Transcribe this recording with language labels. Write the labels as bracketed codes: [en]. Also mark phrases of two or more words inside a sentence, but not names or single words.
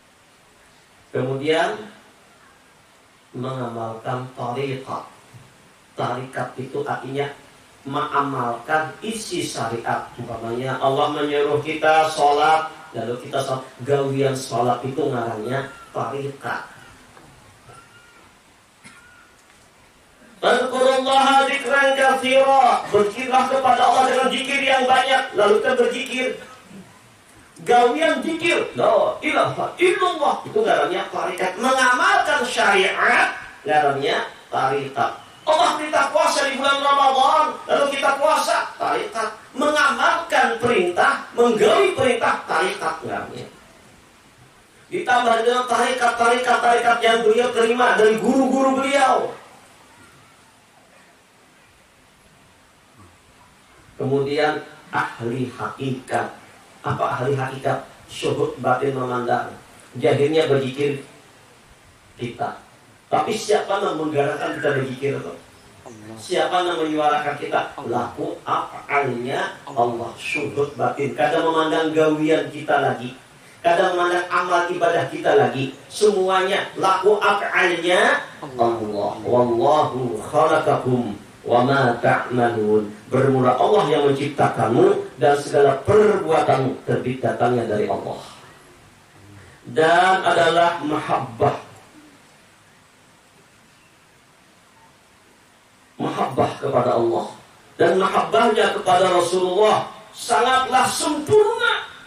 [id] Kemudian mengamalkan tariqat. tarikat itu artinya mengamalkan isi syariat. Umpamanya Allah menyuruh kita sholat, lalu kita sholat, [bjn] gawian sholat itu ngarannya tarikat. [ar] فاذكروا الله ذكرا كثيرا, [id] berzikirlah kepada Allah dengan zikir yang banyak. [bjn] Lalu kita berzikir, gawian zikir [ar] لا إله إلا الله, [bjn] itu ngarannya tarikat. Mengamalkan syariat ngarannya tarikat. [id] Allah perintah puasa di bulan Ramadan, lalu kita puasa, tarikat. [bjn] Mengamalkan perintah, menggawi perintah, tarikat ngarannya. [id] Ditambah dengan tarikat yang beliau terima dari guru-guru beliau. Kemudian ahli hakikat. Apa ahli hakikat? Syuhud batin memandang, jahirnya berzikir kita. Tapi siapa yang menggerakkan kita berzikir itu? Siapa yang menyuarakan kita? Laku af'alnya Allah. Syuhud batin. Kadang memandang gawian kita lagi, kadang memandang amal ibadah kita lagi. Semuanya laku af'alnya Allah. [ar] والله خلقكم وما تعملون. [id] Bermula Allah yang menciptakanmu dan segala perbuatan terbit datangnya dari Allah. Dan adalah mahabbah kepada Allah dan mahabbahnya kepada Rasulullah sangatlah sempurna.